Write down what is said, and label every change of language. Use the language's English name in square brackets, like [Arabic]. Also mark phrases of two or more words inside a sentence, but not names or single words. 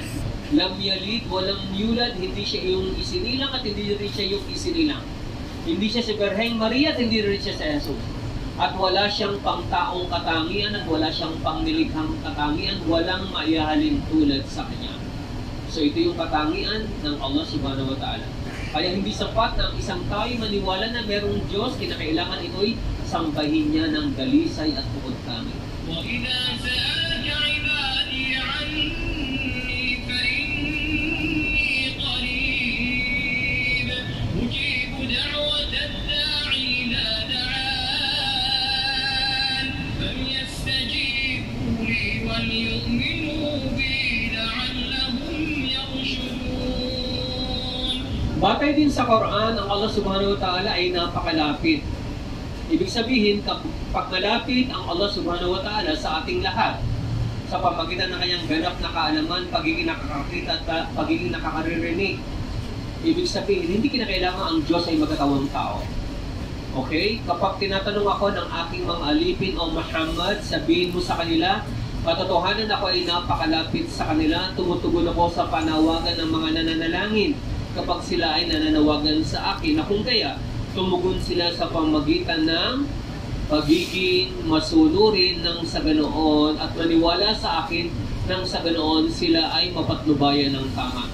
[Arabic] لم يلد ولم يولد, [Filipino] hindi siya yung isinilang at hindi rin siya yung isinilang. Hindi siya si Birheng Maria at hindi rin siya si Jesus. At wala siyang pangtaong katangian at wala siyang pangnilikhang katangian, walang maihahalin tulad sa Kanya. So ito yung katangian ng Allah [Arabic] سبحانه وتعالى. [Filipino] Kaya hindi sapat na ang isang tao maniwala na merong Diyos, kinakailangan ito'y sambahin niya ng dalisay at bukod kami. [Arabic] وَإِذَا سَأَلَكَ عِبَادِي عَنِّي فَإِنِّي قَرِيبٌ أُجِيبُ دَعْوَةَ الدَّاعِ إِذَا دَعَانِ فَلْيَسْتَجِيبُوا لِي وَلْيُؤْمِنُوا بِي لَعَلَّهُمْ يَرْشُدُونَ. [Filipino] Batay din sa Quran, ang Allah [Arabic] سبحانه وتعالى [Filipino] ay napakalapit. Ibig sabihin, kapag malapit ang Allah [Arabic] سبحانه وتعالى [Filipino] sa ating lahat, sa pamagitan ng kanyang ganap na kaalaman, pagiging nakakakita at pagiging nakakaririnig, ibig sabihin, hindi kinakailangan ang Diyos ay magkatawang tao. Okay? Kapag tinatanong ako ng aking mga alipin o Muhammad, sabihin mo sa kanila, katotohanan ako ay napakalapit sa kanila, tumutugon ako sa panawagan ng mga nananalangin kapag sila ay nananawagan sa akin, na kung kaya, tumugon sila sa pamagitan ng pagiging masunurin ng sa ganoon at maniwala sa akin nang sa ganoon sila ay mapatnubayan ng tama.